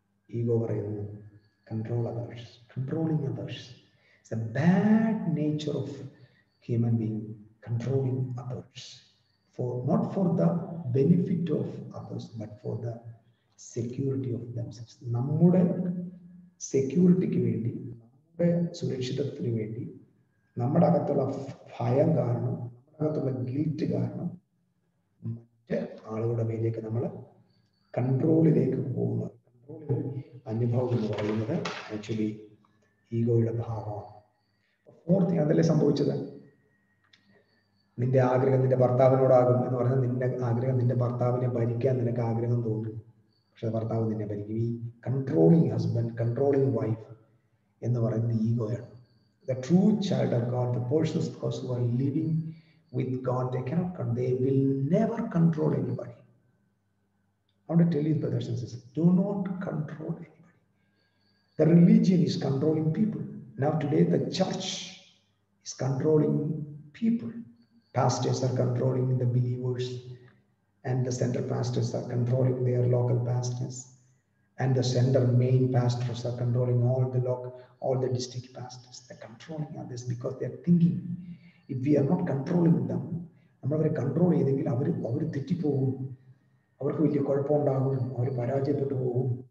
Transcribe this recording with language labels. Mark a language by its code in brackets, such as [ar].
[en] Ego, control others, controlling others. It's a bad nature of human being, controlling others, not for the benefit of others, but for the security of themselves. [ml] നമ്മുടെ സെക്യൂരിറ്റിക്ക് വേണ്ടി, നമ്മുടെ സുരക്ഷിതത്വത്തിന് വേണ്ടി, നമ്മുടെ അകത്തുള്ള ഭയം കാരണം, നമ്മുടെ അകത്തുള്ള ഗിൽറ്റ് കാരണം മറ്റ് ആളുകളുടെ മേലേക്ക് നമ്മൾ കൺട്രോളിലേക്ക് പോകുന്ന അനുഭവം എന്ന് പറയുന്നത് ആക്ച്വലി ഈഗോയുടെ ഭാഗമാണ്. ഫോർത്ത്, അതല്ലേ സംഭവിച്ചത്? നിന്റെ ആഗ്രഹം നിന്റെ ഭർത്താവിനോടാകും എന്ന് പറഞ്ഞാൽ നിന്റെ ആഗ്രഹം നിന്റെ ഭർത്താവിനെ ഭരിക്കാൻ നിനക്ക് ആഗ്രഹം തോന്നും, പക്ഷെ ഭർത്താവ് നിന്നെ ഭരിക്കും. ഈ കൺട്രോളിങ് ഹസ്ബൻഡ്, കൺട്രോളിങ് വൈഫ് എന്ന് പറയുന്നത് ഈഗോയാണ്. [en] The true child of God, the persons who are living with God, they will never control anybody. I want to tell you, brothers and sisters, do not control anybody. The religion is controlling people. Now today the church is controlling people. Pastors are controlling the believers, and the center pastors are controlling their local pastors, and the center main pastors are controlling all the district pastors. They're controlling others because they're thinking, if we are not controlling them, [ml] നമ്മളവരെ control ചെയ്തെങ്കിൽ അവർ തെറ്റിപ്പോകും, അവർക്ക് വലിയ കുഴപ്പമുണ്ടാകും, അവർ പരാജയപ്പെട്ടു പോകും.